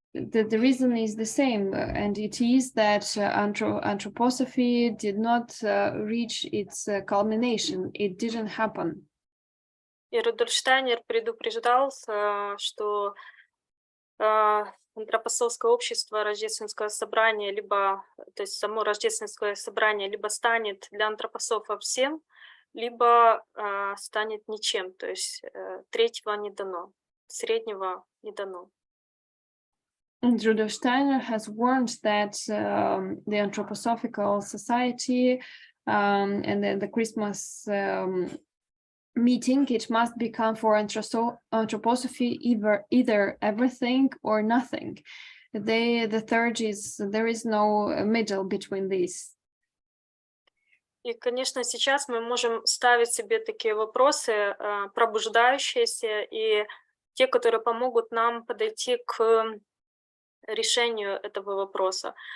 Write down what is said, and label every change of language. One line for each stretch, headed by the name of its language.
English: the reason is the same, and it is that anthroposophy did not reach its culmination. It didn't happen.
Russian: И Рудольф Штайнер предупреждал, что антропософское общество, рождественское собрание, либо, то есть само рождественское собрание, либо станет для антропософов всем, либо станет ничем, то есть третьего не дано, среднего не дано.
English: And Rudolf Steiner has warned that the anthroposophical society and then the Christmas meeting, it must become for anthroposophy either everything or nothing. The third is there is no middle between these.
Russian: И, конечно, сейчас мы можем ставить себе такие вопросы, пробуждающиеся, и те, которые помогут нам подойти к решению этого вопроса.